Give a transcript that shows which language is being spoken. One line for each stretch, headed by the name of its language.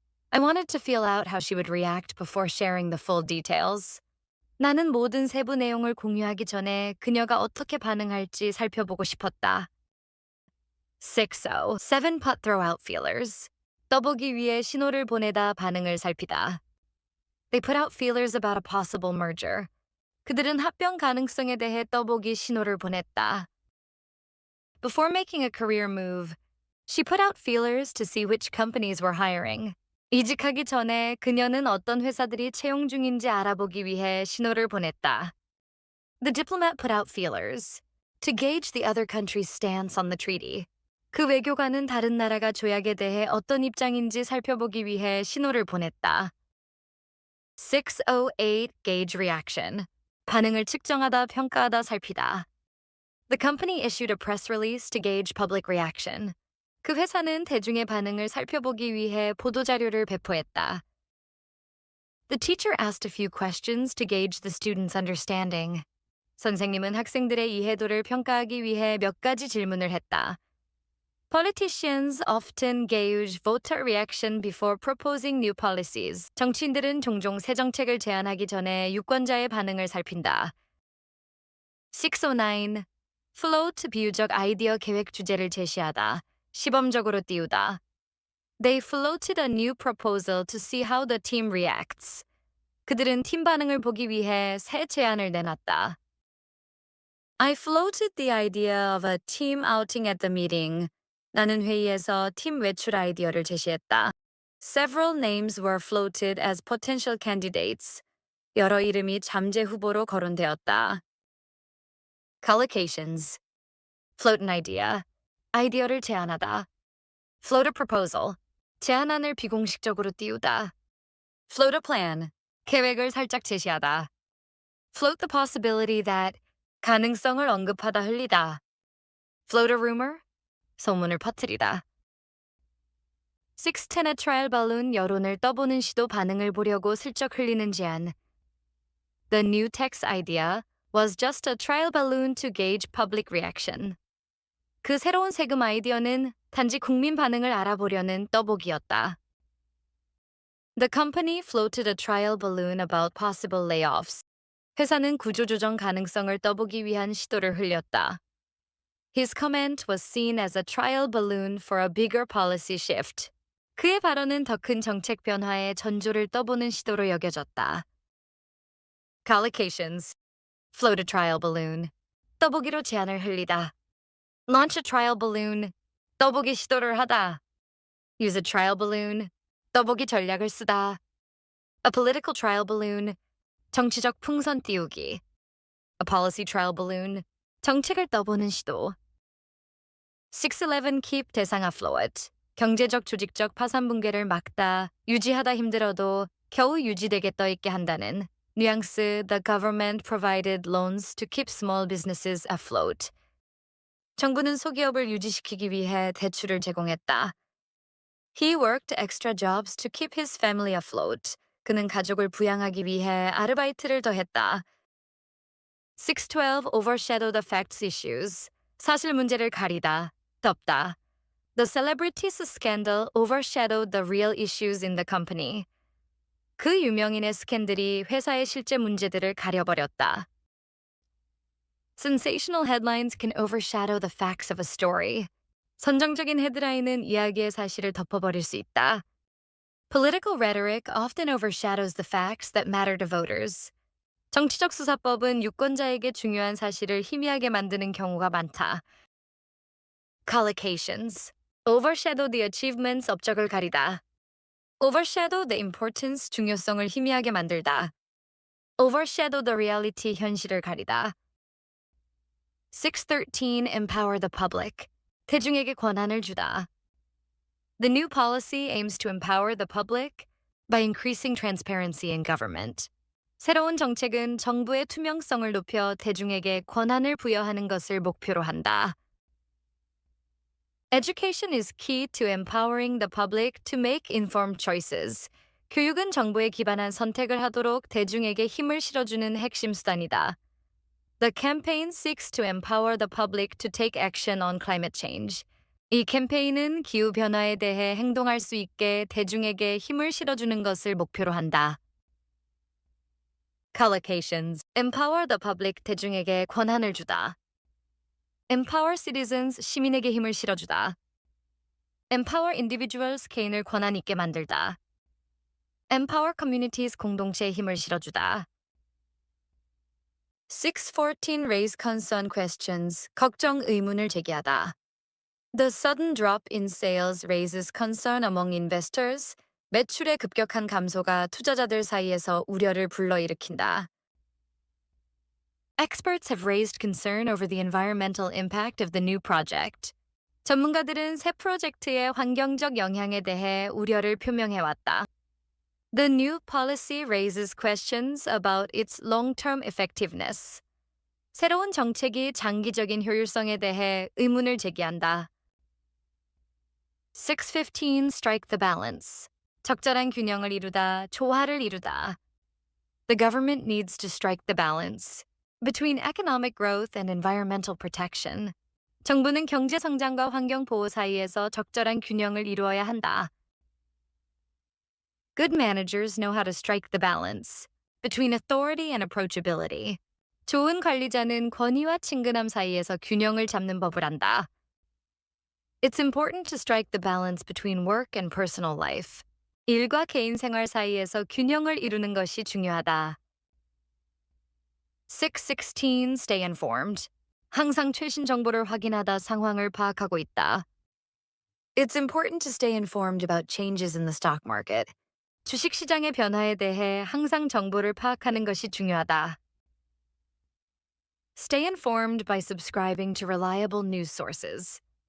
English: I wanted to feel out how she would react before sharing the full details.
Korean: 나는 모든 세부 내용을 공유하기 전에 그녀가 어떻게 반응할지 살펴보고 싶었다.
English: 607 putt throw-out feelers.
Korean: 떠보기 위해 신호를 보내다 반응을 살피다.
English: They put out feelers about a possible merger.
Korean: 그들은 합병 가능성에 대해 떠보기 신호를 보냈다.
English: Before making a career move, she put out feelers to see which companies were hiring.
Korean: 이직하기 전에 그녀는 어떤 회사들이 채용 중인지 알아보기 위해 신호를 보냈다.
English: The diplomat put out feelers to gauge the other country's stance on the treaty.
Korean: 그 외교관은 다른 나라가 조약에 대해 어떤 입장인지 살펴보기 위해 신호를 보냈다.
English: 608 gauge reaction.
Korean: 반응을 측정하다 평가하다 살피다.
English: The company issued a press release to gauge public reaction.
Korean: 그 회사는 대중의 반응을 살펴보기 위해 보도자료를 배포했다.
English: The teacher asked a few questions to gauge the students' understanding.
Korean: 선생님은 학생들의 이해도를 평가하기 위해 몇 가지 질문을 했다.
English: Politicians often gauge voter reaction before proposing new policies.
Korean: 정치인들은 종종 새 정책을 제안하기 전에 유권자의 반응을 살핀다.
English: 609.
Korean: Float 비유적 아이디어 계획 주제를 제시하다. 시범적으로 띄우다.
English: They floated a new proposal to see how the team reacts.
Korean: 그들은 팀 반응을 보기 위해 새 제안을 내놨다.
English: I floated the idea of a team outing at the meeting.
Korean: 나는 회의에서 팀 외출 아이디어를 제시했다.
English: Several names were floated as potential candidates.
Korean: 여러 이름이 잠재 후보로 거론되었다.
English: Collocations. Float an idea.
Korean: 아이디어를 제안하다.
English: Float a proposal.
Korean: 제안안을 비공식적으로 띄우다.
English: Float a plan.
Korean: 계획을 살짝 제시하다.
English: Float the possibility that.
Korean: 가능성을 언급하다 흘리다.
English: Float a rumor.
Korean: 소문을 퍼뜨리다. 610
English: a trial balloon
Korean: 여론을 떠보는 시도 반응을 보려고 슬쩍 흘리는 제안.
English: The new tax idea was just a trial balloon to gauge public reaction.
Korean: 그 새로운 세금 아이디어는 단지 국민 반응을 알아보려는 떠보기였다.
English: The company floated a trial balloon about possible layoffs.
Korean: 회사는 구조조정 가능성을 떠보기 위한 시도를 흘렸다.
English: His comment was seen as a trial balloon for a bigger policy shift.
Korean: 그의 발언은 더 큰 정책 변화의 전조를 떠보는 시도로 여겨졌다.
English: Collocations. Float a trial balloon.
Korean: 떠보기로 제안을 흘리다.
English: Launch a trial balloon.
Korean: 떠보기 시도를 하다.
English: Use a trial balloon.
Korean: 떠보기 전략을 쓰다.
English: A political trial balloon.
Korean: 정치적 풍선 띄우기.
English: A policy trial balloon.
Korean: 정책을 떠보는 시도.
English: 611 keep 대상 afloat.
Korean: 경제적 조직적 파산 붕괴를 막다, 유지하다 힘들어도 겨우 유지되게 떠있게 한다는 뉘앙스
English: The government provided loans to keep small businesses afloat.
Korean: 정부는 소기업을 유지시키기 위해 대출을 제공했다.
English: He worked extra jobs to keep his family afloat.
Korean: 그는 가족을 부양하기 위해 아르바이트를 더했다.
English: 612 overshadow the facts issues.
Korean: 사실 문제를 가리다, 덮다.
English: The celebrities scandal overshadowed the real issues in the company.
Korean: 그 유명인의 스캔들이 회사의 실제 문제들을 가려버렸다.
English: Sensational headlines can overshadow the facts of a story.
Korean: 선정적인 헤드라인은 이야기의 사실을 덮어버릴 수 있다.
English: Political rhetoric often overshadows the facts that matter to voters.
Korean: 정치적 수사법은 유권자에게 중요한 사실을 희미하게 만드는 경우가 많다.
English: Collocations. Overshadow the achievements
Korean: 업적을 가리다.
English: Overshadow the importance
Korean: 중요성을 희미하게 만들다.
English: Overshadow the reality
Korean: 현실을 가리다.
English: 613 Empower the public.
Korean: 대중에게 권한을 주다.
English: The new policy aims to empower the public by increasing transparency in government.
Korean: 새로운 정책은 정부의 투명성을 높여 대중에게 권한을 부여하는 것을 목표로 한다.
English: Education is key to empowering the public to make informed choices.
Korean: 교육은 정보에 기반한 선택을 하도록 대중에게 힘을 실어주는 핵심 수단이다.
English: The campaign seeks to empower the public to take action on climate change.
Korean: 이 캠페인은 기후변화에 대해 행동할 수 있게 대중에게 힘을 실어주는 것을 목표로 한다. Collocations.
English: Empower the public
Korean: 대중에게 권한을 주다.
English: Empower citizens
Korean: 시민에게 힘을 실어주다.
English: Empower individuals
Korean: 개인을 권한 있게 만들다.
English: Empower communities
Korean: 공동체에 힘을 실어주다.
English: 614 raise concern questions
Korean: 걱정 의문을 제기하다.
English: The sudden drop in sales raises concern among investors.
Korean: 매출의 급격한 감소가 투자자들 사이에서 우려를 불러일으킨다.
English: Experts have raised concern over the environmental impact of the new project.
Korean: 전문가들은 새 프로젝트의 환경적 영향에 대해 우려를 표명해왔다.
English: The new policy raises questions about its long-term effectiveness.
Korean: 새로운 정책이 장기적인 효율성에 대해 의문을 제기한다.
English: 615 strike the balance.
Korean: 적절한 균형을 이루다, 조화를 이루다.
English: The government needs to strike the balance between economic growth and environmental protection.
Korean: 정부는 경제 성장과 환경 보호 사이에서 적절한 균형을 이루어야 한다.
English: Good managers know how to strike the balance between authority and approachability.
Korean: 좋은 관리자는 권위와 친근함 사이에서 균형을 잡는 법을 안다.
English: It's important to strike the balance between work and personal life.
Korean: 일과 개인 생활 사이에서 균형을 이루는 것이 중요하다.
English: 616 Stay informed.
Korean: 항상 최신 정보를 확인하다 상황을 파악하고 있다.
English: It's important to stay informed about changes in the stock market.
Korean: 주식 시장의 변화에 대해 항상 정보를 파악하는 것이 중요하다.
English: Stay informed by subscribing to reliable news sources.